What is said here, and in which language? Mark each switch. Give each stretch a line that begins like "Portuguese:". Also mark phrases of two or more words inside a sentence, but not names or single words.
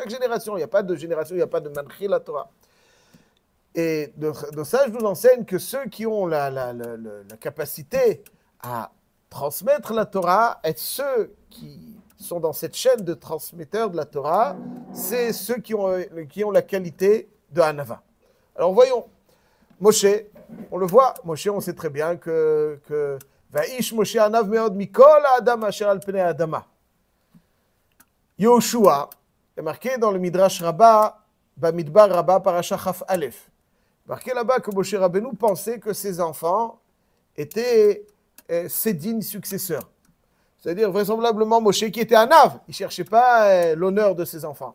French: Chaque génération, il n'y a pas de génération, il n'y a pas de
Hebrew: מנחילי התורה.
French: Et nos sages nous enseignent que ceux qui ont la capacité à transmettre la Torah, être ceux qui sont dans cette chaîne de transmetteurs de la Torah, c'est ceux qui ont la qualité de Hanava. Alors voyons, Moshe, on le voit, Moshe, on sait très bien que
Hebrew: והאיש משה ענו מאד מכל האדם אשר על פני האדמה.
French: Yoshua est marqué dans le Midrash Rabbah, Bamidbar Rabbah,
Hebrew: פרשה כף אלף.
French: Marqué là-bas que Moshe Rabbeinu pensait que ses enfants étaient ses dignes successeurs. C'est-à-dire vraisemblablement Moshe qui était anav, il ne cherchait pas l'honneur de ses enfants.